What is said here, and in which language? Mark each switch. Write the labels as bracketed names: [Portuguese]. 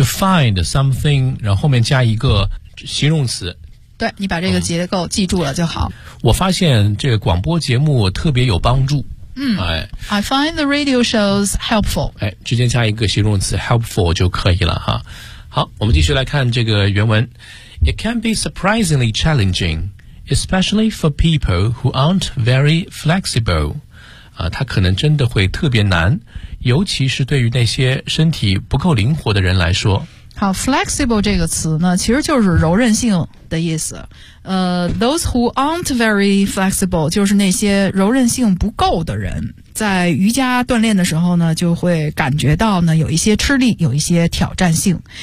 [English] to find something [Chinese] 然后后面加一个形容词。对，你把这个结构记住了就好。我发现这个广播节目特别有帮助。 [English] 嗯，哎 ，I find the radio shows helpful。 [Chinese] 哎，直接加一个形容词 helpful 就可以了哈。好，我们继续来看这个原文。 [English] It can be surprisingly challenging, especially for people who aren't very flexible。 [Chinese] 啊，它可能真的会特别难，尤其是对于那些身体不够灵活的人来说。好 ，flexible 这个词呢，其实就是柔韧性的意思。 [English] Those who aren't very flexible [Chinese] 就是那些柔韧性不够的人，在瑜伽锻炼的时候呢，就会感觉到呢有一些吃力，有一些挑战性。